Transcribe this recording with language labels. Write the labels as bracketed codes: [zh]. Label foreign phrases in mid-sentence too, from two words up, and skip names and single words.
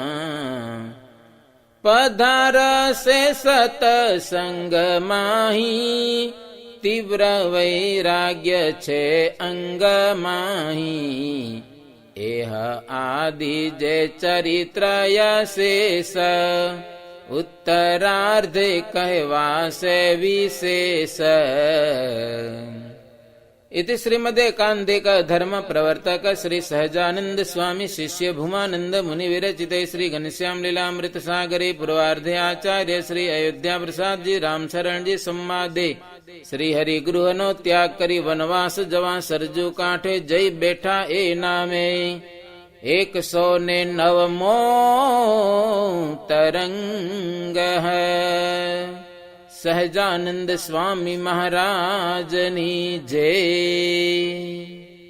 [gu] પધારશે સતસંગ માહી, તીવ્ર વૈરાગ્ય છે અંગ માહી. એહ આદિ જે ચરિત્ર શેષ, ઉત્તરાર્ધે કહેવાશે વિશેષ. [sa] इति श्रीमदेकान्तिक धर्म प्रवर्तक श्री सहजानंद स्वामी शिष्य भूमानंद मुनि विरचिते श्री घनश्याम लीलामृत सागरे पूर्वार्धे आचार्य श्री अयोध्या प्रसाद जी रामशरण जी संवादे श्री हरि [gu] ગૃહ નો ત્યાગ કરી વનવાસ જવા સરજૂ કાંઠે જય બેઠા એ નામે 109 તરંગ છે। સહજાનંદ સ્વામી મહારાજની જય।